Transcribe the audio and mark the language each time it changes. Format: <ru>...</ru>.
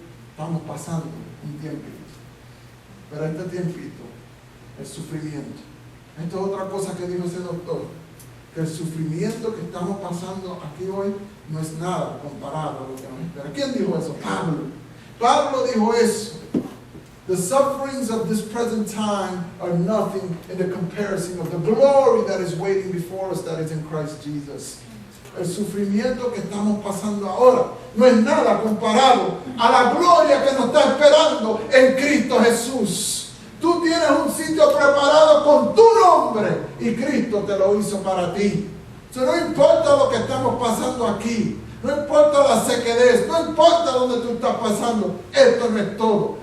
<es>Estamos pasando un tiempito, pero este tiempito, el sufrimiento. Esto es otra cosa que dijo ese doctor, que el sufrimiento que estamos pasando aquí hoy no es nada comparado a lo que nos espera. ¿Quién dijo eso? Pablo dijo eso.</es> <en>The sufferings of this present time are nothing in the comparison of the glory that is waiting before us, that is in Christ Jesus.</en> <es>El sufrimiento que estamos pasando ahora no es nada comparado a la gloria que nos está esperando en Cristo Jesús. Tú tienes un sitio preparado con tu nombre y Cristo te lo hizo para ti. No importa lo que estamos pasando aquí, no importa la sequedad, no importa dónde tú estás pasando, esto no es todo.</es>